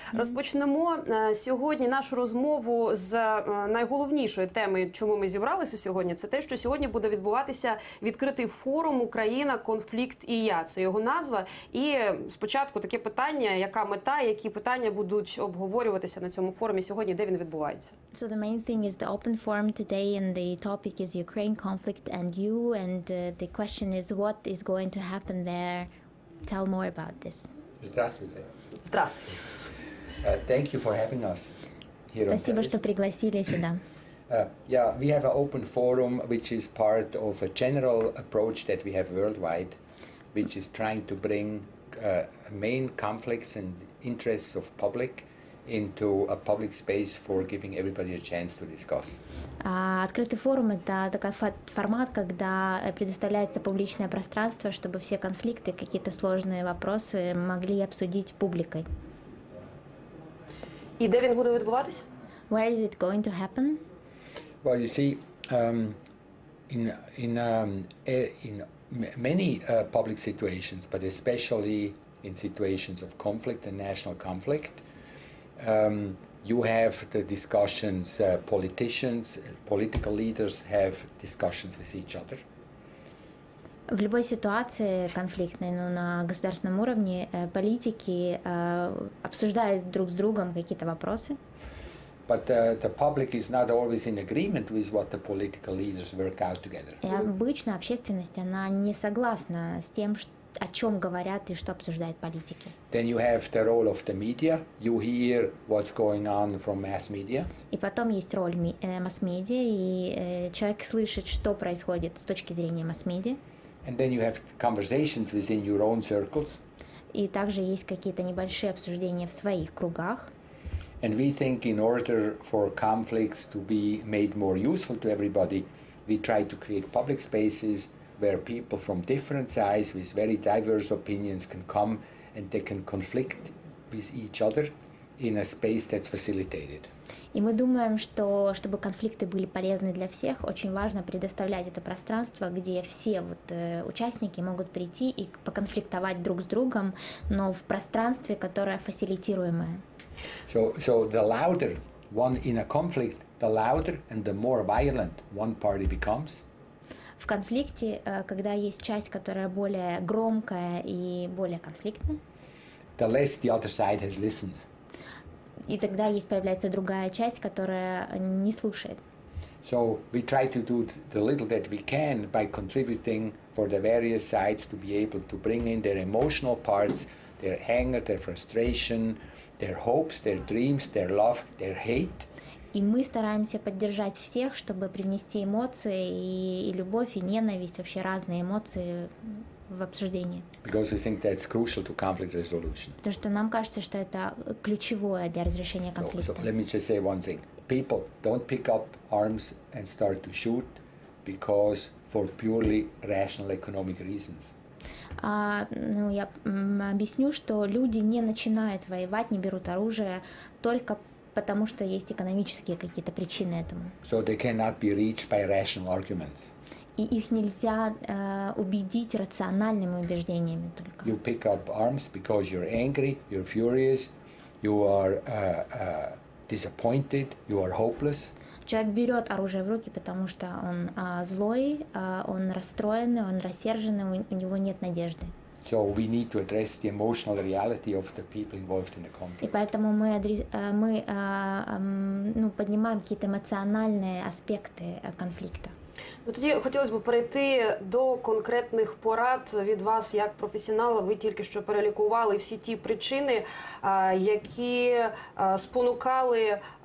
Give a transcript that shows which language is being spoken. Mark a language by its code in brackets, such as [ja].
[uk] Розпочнемо сьогодні нашу розмову з найголовнішої теми, чому ми зібралися сьогодні. Це те, що сьогодні буде відбуватися відкритий форум «Україна. Конфлікт і я». Це його назва. І спочатку таке питання, яка мета, які питання будуть обговорюватися на цьому форумі сьогодні, де він відбувається? [en] So the main thing is the open forum today, and the topic is Ukraine conflict and you, and the question is what is going to happen there. Tell more about this. [ru] Здравствуйте. Здравствуйте. [en] Thank you for having us here. [ru] Спасибо, что пригласили сюда. [en] Yeah, we have an open forum which is part of a general approach that we have worldwide, which is trying to bring main conflicts and interests of public into a public space for giving everybody a chance to discuss. [ru] Открытый форум – это такой формат, когда предоставляется публичное пространство, чтобы все конфликты, какие-то сложные вопросы могли обсудить публикой. [uk] І де він буде відбуватися? [en] Where is it going to happen? Well, you see, in many public situations, but especially in situations of conflict and national conflict, you have the discussions, politicians, political leaders have discussions with each other. [ru] В любой ситуации конфликтной, но на государственном уровне политики обсуждают друг с другом какие-то вопросы. [en] But the public is not always in agreement with what the political leaders work out together. [ru] И обычно общественность, она не согласна с тем, о чем говорят и что обсуждают политики. [en] Then you have the role of the media. You hear what's going on from mass media. [ru] И потом есть роль масс-медиа, и человек слышит, что происходит с точки зрения масс-медиа. [en] And then you have conversations within your own circles. [ru] И также есть какие-то небольшие обсуждения в своих кругах. [en] And we think in order for conflicts to be made more useful to everybody, we try to create public spaces where people from different sides with very diverse opinions can come and they can conflict with each other in a space that's facilitated. [ru] И мы думаем, что чтобы конфликты были полезны для всех, очень важно предоставлять это пространство, где все участники могут прийти и поконфликтовать друг с другом, но в пространстве, которое фасилитируемое. [en] So the louder one in a conflict, the louder and the more violent one party becomes. [ru] В конфликте, когда есть часть, которая более громкая и более конфликтная, [en] the less the other side has listened. [ru] И тогда появляется другая часть, которая не слушает. [en] So we try to do the little that we can by contributing for the various sides to be able to bring in their emotional parts, their anger, their frustration, their hopes, their dreams, their love, their hate. [ru] И мы стараемся поддержать всех, чтобы привнести эмоции и любовь, и ненависть, вообще разные эмоции в обсуждение. [en] Because we think that's crucial to conflict resolution. [ru] Потому что нам кажется, что это ключевое для разрешения конфликта. [en] So let me just say one thing. People don't pick up arms and start to shoot because for purely rational economic reasons. [ru] Я объясню, что люди не начинают воевать, не берут оружие только потому, что есть экономические какие-то причины этому. [en] So they cannot be reached by rational arguments. [ru] И их нельзя убедить рациональными убеждениями только. [en] You pick up arms because you're angry, you're furious, you are disappointed, you are hopeless. [ru] Человек берет оружие в руки, потому что он злой, он расстроенный, он рассерженный, у него нет надежды. [en] So we need to address the emotional reality of the people involved in the conflict. [ru] И поэтому мы поднимаем какие-то эмоциональные аспекты конфликта. [uk] Ну, тоді хотілося б перейти до конкретних порад від вас як професіонала. Ви тільки що перелікували всі ті причини, які спонукали